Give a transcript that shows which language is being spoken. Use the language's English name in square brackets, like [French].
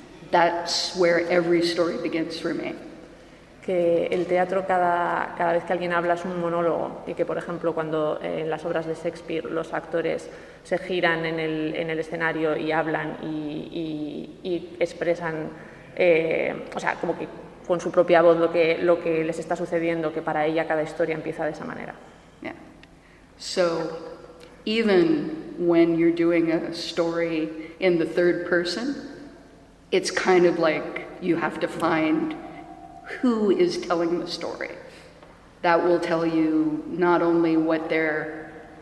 [English] That's where every story begins for me. [Spanish] Que el teatro cada vez que alguien habla es un monólogo, y que por ejemplo cuando en las obras de Shakespeare los actores se giran en el escenario y hablan y expresan, o sea, como que con su propia voz lo que les está sucediendo, que para ella cada historia empieza de esa manera. [English] Yeah. So even when you're doing a story in the third person, it's kind of like you have to find who is telling the story. That will tell you not only what they're...